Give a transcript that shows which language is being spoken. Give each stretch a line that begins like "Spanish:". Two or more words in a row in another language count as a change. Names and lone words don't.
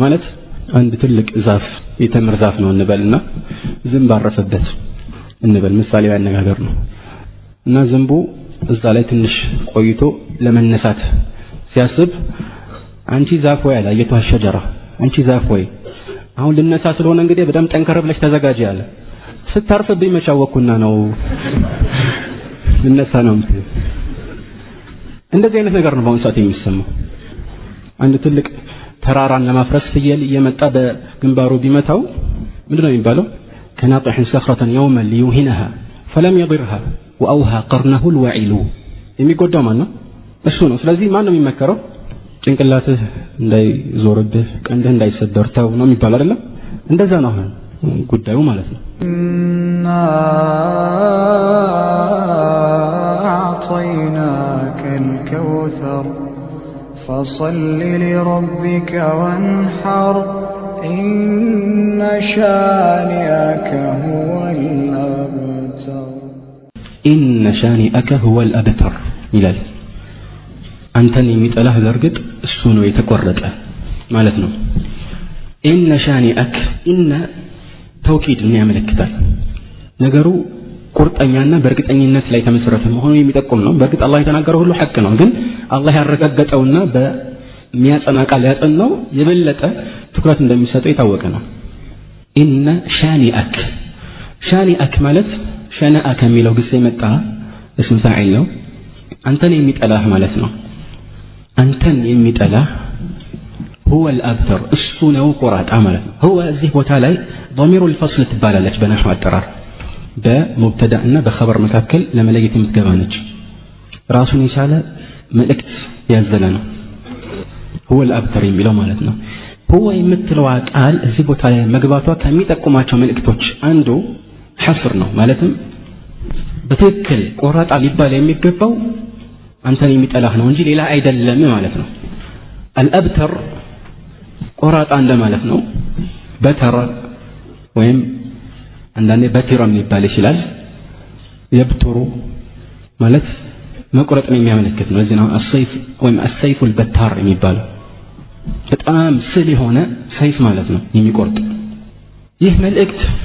Amharic: ማለት አንድ ትልቅ ዛፍ የተምር ዛፍ ነው እንበልና ዝንብ አረፈበት እንበል፣ ምሳሌው ያነጋገር ነው እና ዝንቡ እዛ ላይ ትንሽ ቆይቶ ለመነሳት ሲያስብ አንቺ ዛፍ ወይ አለ
Arabic: أيتها الشجرة፣
Amharic: አንቺ ዛፍ ወይ አሁን ልነሳ ስለሆነ እንግዲህ በጣም ጠንከር ብለሽ ተዘጋጂ አለ። ስታርፍብኝ መቻወኩና ነው ልነሳ ነው ምትል። እንደዚህ አይነት ነገር ነው በአሁኑ ሰዓት የሚሰማው። አንድ ትልቅ ተራራን ለማፍረስ ፍየል እየመጣ በግንባሩ ቢመታው ምንድነው የሚባለው?
Arabic: كناطح صخرة يوما ليوهنها فلم يضرها وأوهى قرنه الوعيل
Amharic: የሚጎዳው ማን ነው? እሱ ነው። ስለዚህ ማን ነው የሚመከረው? ጭንቅላትህ እንዳይዞርብህ ቀንድህ እንዳይሰበር ተው ነው የሚባለው አይደለም? እንደዛ ነው አሁን ጉዳዩ ማለት ነው።
Arabic: أعطيناك الكوثر فصل لربك وانحر إن شانئك هو الأبتر إن شانئك هو الأبتر
Amharic: ይላል። አንተን የሚጠላህ በርግጥ እሱ ነው የተቆረጠ ማለት ነው።
Arabic: إن شانئك إن توكيد
Amharic: ምን ያመለክታል? ነገሩ ቁርጠኛና በእርግጠኝነት ላይ ተመሰረተ መሆኑን የሚጠቁም ነው። በርግጥ አላህ የተናገረው ሁሉ ሐቅ ነው፣ ግን አላህ ያረጋገጠውና በሚያጸና ቃል ያጸናው የበለጠ ትኩረት እንደሚሰጠው የታወቀ ነው።
Arabic: إن شانئك شانئك
Amharic: ማለት ሸነአ ከሚለው ግስ የመጣ
Arabic: اسم فاعل
Amharic: ነው። አንተን የሚጠላህ ማለት ነው። አንተን የሚጠላህ
Arabic: هو الأبتر
Amharic: እሱ ነው ቆራጣ ማለት ነው። هو እዚህ ቦታ ላይ
Arabic: ضمير الفصل
Amharic: ትባላለች በነህው አጠራር በሙብተዳ እና በኸበር መካከል ለመለየት የምትገባ ነች። ራሱን የቻለ መልእክት ያዘለ ነው
Arabic: هو الأبتر
Amharic: የሚለው ማለት ነው። هو የምትለው ቃል እዚህ ቦታ ላይ መግባቷ ከሚጠቁማቸው መልእክቶች አንዱ ሐስር ነው። ማለትም በትክክል ቆራጣ ሊባል የሚገባው አንተን የሚጠላህ ነው እንጂ ሌላ አይደለም ማለት ነው። አልአብተር ቆራጣ እንደማለት ነው። በተር ወይም አንዳንዴ በትራም ሊባል ይችላል። የብትሩ ማለት መቁረጥን የሚያመለክት ነው። እዚህ ነው አሰይፍ ወይም
Arabic: السيف البتار
Amharic: የሚባለው በጣም ስል የሆነ ሰይፍ ማለት ነው የሚቆርጥ። ይህ መልእክት